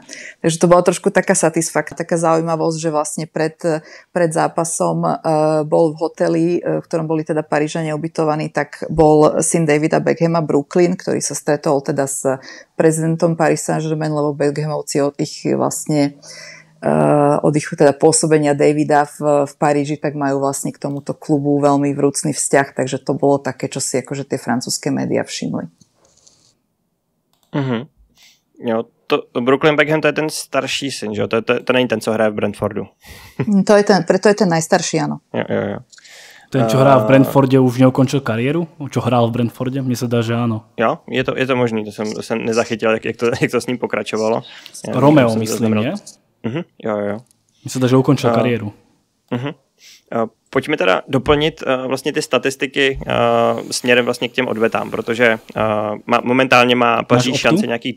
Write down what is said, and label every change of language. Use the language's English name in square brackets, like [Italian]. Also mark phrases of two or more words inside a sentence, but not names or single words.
[Slovak] Takže to bola trošku taká satisfakcia, taká zaujímavosť, že vlastne pred zápasom bol v hoteli, v ktorom boli teda Parížania ubytovaní, tak bol syn Davida Beckhama Brooklyn, ktorý sa stretol teda s prezidentom Paris Saint-Germain, lebo Beckhamovci od ich vlastne od ich teda pôsobenia Davida v Paríži, tak majú vlastne k tomuto klubu veľmi vrúcný vzťah, takže to bolo také, čo si akože tie francúzske médiá všimli. [Czech] Jo, to Brooklyn Beckham, to je ten starší syn, že jo? To není ten, co hraje v Brentfordu. [Slovak] Preto je ten najstarší, áno. [Czech] Jo. [Slovak] Ten, čo hrá v Brentforde, už neukončil kariéru? Čo hral v Brentforde? Mne sa dá, že áno. [Czech] Jo, je to možný, to jsem nezachytil, jak to s ním pokračovalo. [Slovak] Romeo, myslím, nie? [Czech] Jo. [Slovak] Mne sa dá, že ukončil kariéru. [Czech] Pojďme teda doplnit vlastně ty statistiky směrem vlastně k těm odvetám, protože momentálně má Paříž šanci nějaký...